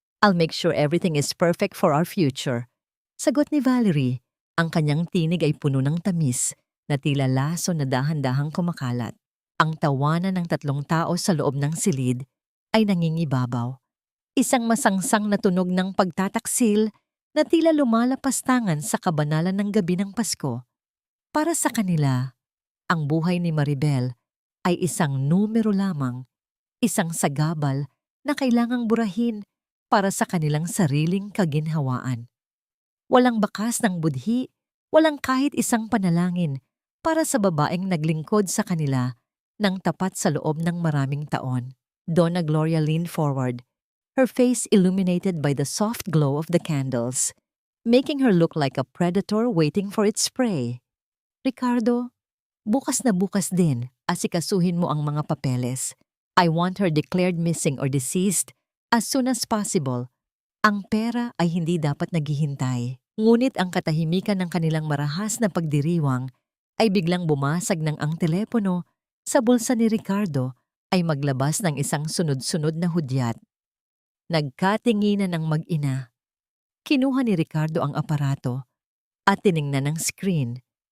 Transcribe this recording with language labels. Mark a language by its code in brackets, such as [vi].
[en] I'll make sure everything is perfect for our future. [tl] Sagot ni Valerie. Ang kanyang tinig ay puno ng tamis na tila laso na dahan-dahang kumakalat. Ang tawanan ng tatlong tao sa loob ng silid ay nangingibabaw. Isang masangsang na tunog ng pagtataksil na tila lumalapastangan sa kabanalan ng gabi ng Pasko. Para sa kanila, ang buhay ni Maribel ay isang numero lamang, isang sagabal na kailangang burahin para sa kanilang sariling kaginhawaan. Walang bakas ng budhi, walang kahit isang panalangin para sa babaeng naglingkod sa kanila ng tapat sa loob ng maraming taon. [en] Donna Gloria leaned forward, her face illuminated by the soft glow of the candles, making her look like a predator waiting for its prey. [tl] Ricardo, bukas na bukas din, asikasuhin mo ang mga papeles. [en] I want her declared missing or deceased as soon as possible. [tl] Ang pera ay hindi dapat naghihintay. Ngunit ang katahimikan ng kanilang marahas na pagdiriwang ay biglang bumasag ng ang telepono sa bulsa ni Ricardo ay maglabas ng isang sunod-sunod na hudyat. Nagkatinginan ng mag-ina. Kinuha ni Ricardo ang aparato at tiningnan ng screen.